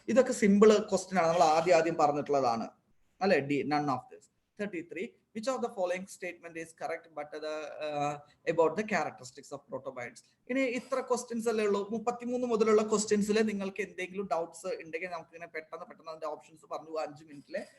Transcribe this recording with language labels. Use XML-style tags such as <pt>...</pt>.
<ml>ഇതൊക്കെ simple question ആണ്, നമ്മൾ ആദ്യം പറഞ്ഞിട്ടുള്ളതാണ്, അല്ലെ?</ml> <en>D, none of this. 33. Which of the following statement is correct but about the characteristics of protobiotes?</en> <ml>ഇനി ഇത്ര ക്വസ്റ്റ്യൻസ് അല്ലേ ഉള്ളൂ. 33 മുതലുള്ള ക്വസ്റ്റ്യൻസിൽ നിങ്ങൾക്ക് എന്തെങ്കിലും ഡൗട്ട്സ് ഉണ്ടെങ്കിൽ നമുക്ക് ഇങ്ങനെ പെട്ടെന്ന് അതിന്റെ ഓപ്ഷൻസ് പറഞ്ഞു 5 മിനിറ്റില്.</ml>